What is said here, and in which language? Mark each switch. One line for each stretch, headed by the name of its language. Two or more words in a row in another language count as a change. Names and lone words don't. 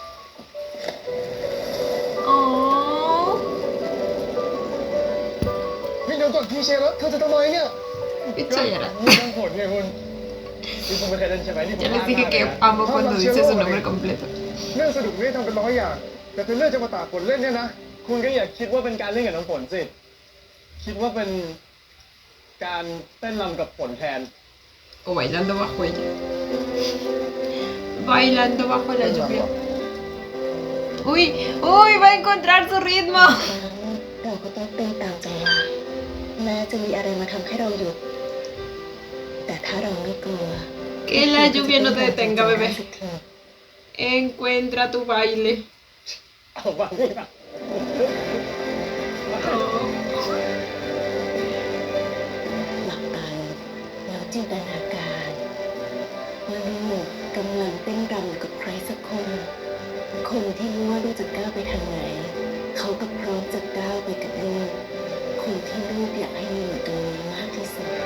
Spanish: Oh.
Thai: เดี๋ยวก่อนพี่เชลแล้วเธอจะทำไมเนี่ย
Spanish: Picha llora.
Thai: นี่ต้องผลไงคุณนี่คุณไม่เคยเล่นใช่ไหมนี่ผม
Spanish: Ya les dije que amo cuando dice su nombre completo.
Thai: เรื่องสนุกนี่ทำเป็น100 อย่าง แต่เธอเลือกจะมาตากฝนเล่นเนี่ยนะ คุณก็อย่าคิดว่าเป็นการเล่นกับน้ำฝนสิ คิดว่าเป็นการเต้นรำกับฝนแทน
Spanish: O bailando bajo ella. Bailando bajo la lluvia. Uy, uy, va a encontrar su ritmo.
Thai: เราก็ต้องเต้นตามจังหวะแม้จะมีอะไรมาทำให้เราหยุด แต่ถ้าเราไม่กลัว
Spanish: Que la lluvia no te detenga, bebé. Encuentra tu baile.
Thai: เอาบ้างนี่นะ หลับตาแล้วจินตนาการว่าลูกกำลังเต้นรำอยู่กับใครสักคน คนที่รู้ว่าลูกจะก้าวไปทางไหน เขาก็พร้อมจะก้าวไปกับลูก คนที่ลูกอยากให้อยู่ตรงนี้มากที่สุด